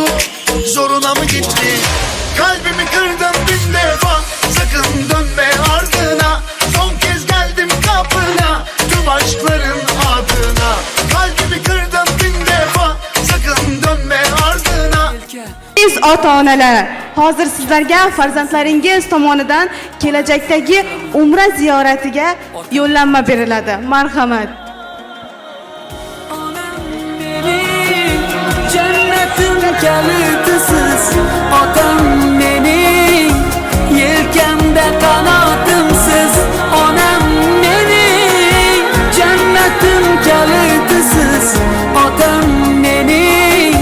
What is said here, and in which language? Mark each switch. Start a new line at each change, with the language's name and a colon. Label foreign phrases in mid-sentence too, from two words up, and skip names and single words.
Turkish: Zoruna mı gitti? Kalbimi kırdın bin defa, sakın dönme ardına. Son kez geldim kapına, tüm aşkların adına. Kalbimi kırdın bin defa, sakın dönme ardına.
Uzbek: Siz ota-onalar, hozir sizlarga farzandlaringiz tomonidan kelajakdagi umra ziyoratiga yo'llanma beriladi. Marhamat.
Turkish: Cennetin kalitisiz otam benim, yelkemde kanatımsız onam benim. Cennetin kalitisiz otam benim.